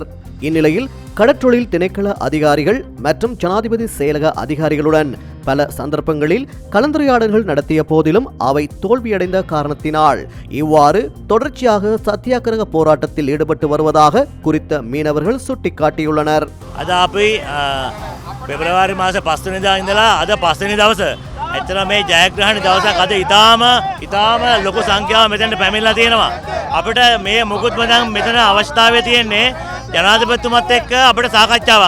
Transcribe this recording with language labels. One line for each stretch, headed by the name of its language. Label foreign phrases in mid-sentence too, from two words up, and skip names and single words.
Tamil: இந்நிலையில் கடற்றொழில் திணைக்கள அதிகாரிகள் மற்றும் ஜனாதிபதி செயலக அதிகாரிகளுடன் பல சந்தர்ப்பங்களில் கலந்துரையாடல்கள் நடத்திய போதிலும் அவை தோல்வியடைந்த காரணத்தினால் இவ்வாறு தொடர்ச்சியாக சத்தியாகிரக போராட்டத்தில் ஈடுபட்டு வருவதாக குறித்த மீனவர்கள் சுட்டிக்காட்டியுள்ளனர்.
Sinhala: අද අපි පෙබරවාරි මාස 5 වෙනිදා ඉඳලා අද 5 වෙනි දවස ඇත්තට මේ ජයග්‍රහණ දවසක් අද ඉතාම ලොකු සංඛ්‍යාව මෙතනට පැමිණලා තියෙනවා. අපිට මේ මුකුත්ම දැන් මෙතන අවශ්‍යතාවය තියෙන්නේ ජනාධිපතිතුමත් එක්ක අපිට සාකච්ඡාවක්.